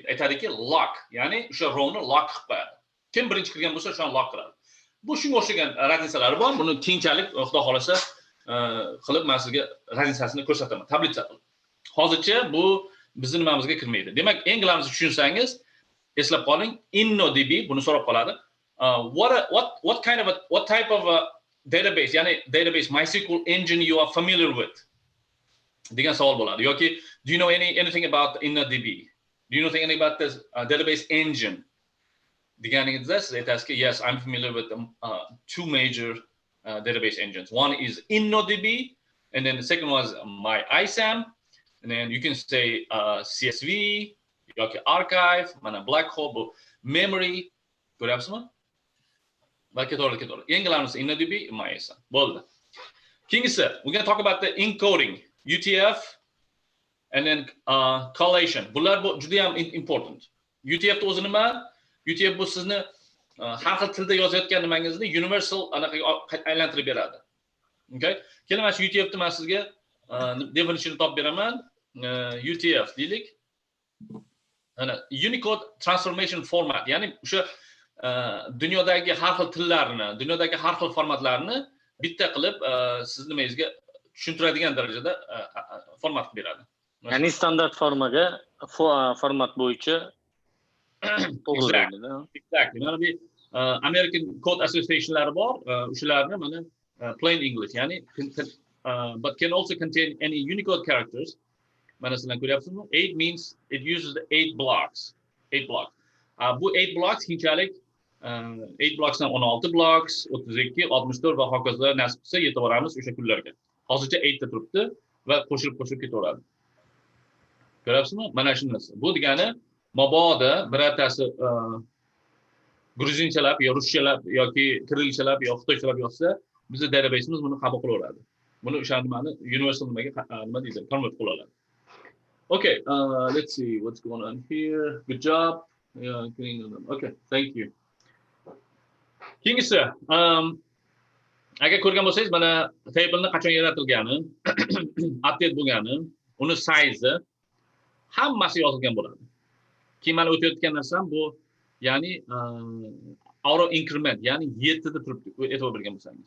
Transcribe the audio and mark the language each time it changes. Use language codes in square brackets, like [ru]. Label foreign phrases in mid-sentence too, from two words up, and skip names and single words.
[uz] Aytadiki, lock, ya'ni o'sha rowni lock qilib qo'yadi. Kim birinchi kirgan bo'lsa, o'shani lock qiladi. Bu shunga o'xshagan razницалari bor. Buni keyinchalik Xudo xolasa qilib men sizga razницасini ko'rsataman, tablitsa qilib. Hozircha bu bizning nimamizga kirmaydi. Demak, eng g'alamizni tushunsangiz, eslab qoling, InnoDB buni so'rab qoladi. [en] What type of a database, ya'ni database MySQL engine you are familiar with? [uz] degan savol bo'ladi. [en] Yoki do you know anything about InnoDB? Do you know anything about this database engine? [uz] Deganingizda siz aytasizki, [en] yes, I'm familiar with two major database engines. One is InnoDB, and then the second one is MyISAM, and then you can say CSV, yoki archive, mana black hole, memory, [uz] ko'ryapsizmi? Balki to'g'ri. Eng g'alamisi InnoDB, MyISAM. Bo'ldi. Keyingisi, [en] we're going to talk about the encoding, UTF, and then collation. [uz] Bular bu juda ham important. UTF o'zi nima? UTF bu sizni har xil tilda yozayotgan nimangizni universal anaqaga aylantirib beradi. Okay? Keling, mana shu UTF ni men sizga definition topib beraman. UTF deylik. Ana Unicode Transformation Format, ya'ni o'sha dunyodagi har xil tillarni, dunyodagi har xil formatlarni bitta qilib siz nimangizga tushuntiradigan darajada format qilib beradi. Ya'ni standart formaga format bo'yicha [en] Exactly. [uz] Mana bu American Code Association'lari bor, o'shalarni mana [en] plain English, ya'ni but can also contain any Unicode characters. [uz] Mana sizlar ko'ryapsizmi? [en] 8 means it uses the 8 blocks. 8 blocks. [uz] Bu 8 blocks keyinchalik 8 blocksdan 16 blocks, 32, 64 va hokazo nasib qilsa yetib boramiz o'sha kunlarga. Hozircha 8 ta turibdi va qo'shilib ketaveradi. Ko'ryapsizmi? Mana shu narsa. Bu degani mabodo birortasi gruzinchalab yo ruschalab yoki kirillchalab yo xitoychalab yozsa, bizning database'imiz buni qabul qilaveradi. Buni o'sha nimani universal nimaga nima deydi, convert qila oladi. [en] Okay, let's see what's going on here. Good job. Yeah, okay, thank you. [uz] Keyingisi, agar ko'rgan bo'lsangiz, mana table'ni qachon yaratilgani, update bo'lgani, uni size hammasi yozilgan bo'ladi. Keyin mana o'tayotgan narsam bu, ya'ni auto increment, ya'ni 7 da turibdi, e'tibor bergan bo'lsangiz.